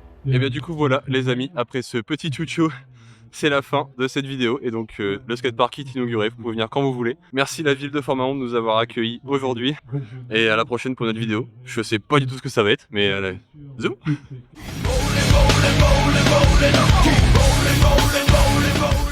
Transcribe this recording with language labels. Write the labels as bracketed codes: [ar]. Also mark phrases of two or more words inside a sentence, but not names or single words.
[fr] Et bien du coup voilà les amis, après ce petit chouchou, c'est la fin de cette vidéo. Et donc le skatepark est inauguré, vous pouvez venir quand vous voulez. Merci la ville de Fort-Mahon de nous avoir accueillis aujourd'hui. Et à la prochaine pour notre vidéo. Je sais pas du tout ce que ça va être, mais allez, zoom. [en] Rolling, rolling, rolling, rolling, keep rolling, rolling, rolling.